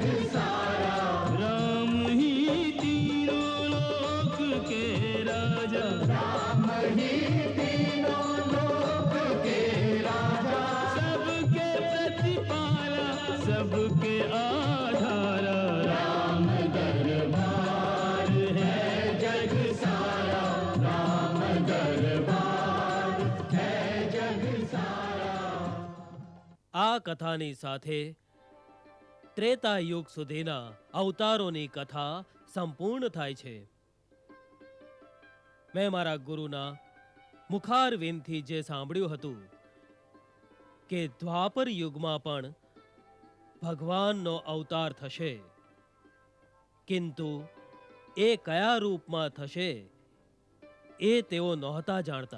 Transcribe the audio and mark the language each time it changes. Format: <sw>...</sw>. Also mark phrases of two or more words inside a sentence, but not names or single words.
<hi>सारा, राम ही तीनों लोक के राजा, राम ही तीनों लोक के राजा, सबके प्रतिपाला सबके आधारा, राम दरबार है जग सारा, राम दरबार है जग सारा।</hi> <gu>આ કથાની સાથે ત્રેતા યુગ સુધીના અવતારોની કથા સંપૂર્ણ થાય છે. મેં મારા ગુરુના મુખારવિંદથી જે સાંભળ્યું હતું કે દ્વાપર યુગમાં પણ ભગવાનનો અવતાર થશે, કિંતુ એ કયા રૂપમાં થશે એ તેઓ નહોતા જાણતા.</gu>